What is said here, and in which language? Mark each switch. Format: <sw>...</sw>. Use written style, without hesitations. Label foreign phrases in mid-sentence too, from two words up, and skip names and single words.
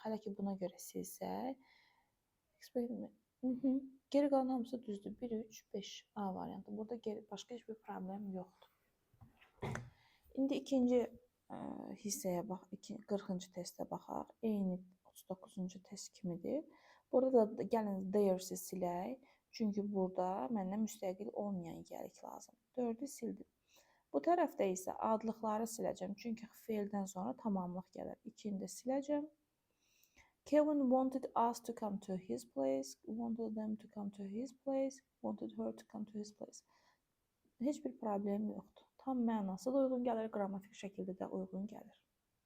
<az>Hələ ki buna görə silsək. Geri qalan hamısı düzdür. 1, 3, 5 A variantı. Burada başqa heç bir problem yoxdur. İndi ikinci hissəyə bax, 40-cı testə baxaq. Eyni 39-cu test kimidir. Burada da gəlin there's-i silək. Çünki burada məndən müstəqil olmayan yiyəlik lazımdır. 4-ü sildim. Bu tərəfdə isə adlıqları siləcəm. Çünki feildən sonra tamamlıq gəlir. 2-ni də siləcəm.</az> <en>Kevin wanted us to come to his place, wanted them to come to his place, wanted her to come to his place.</en> <az>Heç bir problem yoxdur. Tam mənası da uyğun gəlir, qrammatik şəkildə də uyğun gəlir.</az>